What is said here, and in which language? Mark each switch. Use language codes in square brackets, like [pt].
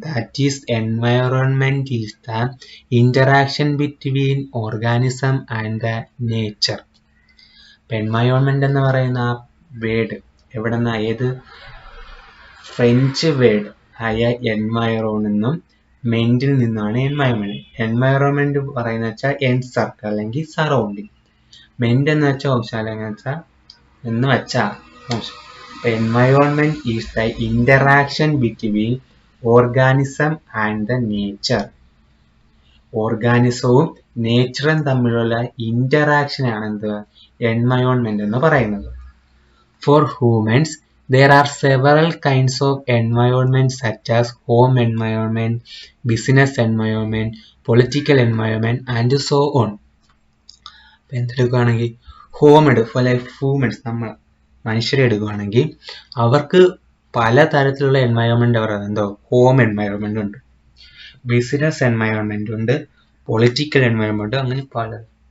[en] That is, environment is the interaction between organism and the nature. [ml] Environment എന്ന് പറയുന്ന word എവിടെന്നാ, ഏത് French word ആയ എൻവയറോണെന്നും മെന്റിൽ നിന്നാണ് എൻവയറോൺമെന്റ്. എൻവയറോൺമെന്റ് പറയുന്ന വെച്ചാൽ എൻ സർക്കിൾ അല്ലെങ്കിൽ സറൗണ്ടിങ്. മെന്റ് എന്ന് വെച്ചാൽ ഓപ്ഷൻ എന്ന് വെച്ചാൽ ഓപ്ഷൻ. [en] അപ്പൊ environment is the interaction between organism and the nature. [ml] ഓർഗാനിസവും നേച്ചറും തമ്മിലുള്ള ഇന്ററാക്ഷനാണ് എന്ത് എൻവയോൺമെന്റ് എന്ന് പറയുന്നത്. [en] For humans, there are several kinds of environment such as home environment, business environment, political environment and so on. [ml] എന്തെടുക്കുകയാണെങ്കിൽ humans നമ്മൾ മനുഷ്യരെ എടുക്കുകയാണെങ്കിൽ അവർക്ക് പലതരത്തിലുള്ള എൻവയോൺമെന്റ് പറയുന്നത് എന്തോ ഹോം എൻവയോൺമെന്റ് ഉണ്ട്, ബിസിനസ് എൻവയോൺമെന്റ് ഉണ്ട്, പൊളിറ്റിക്കൽ എൻവയോൺമെന്റ്, അങ്ങനെ പല.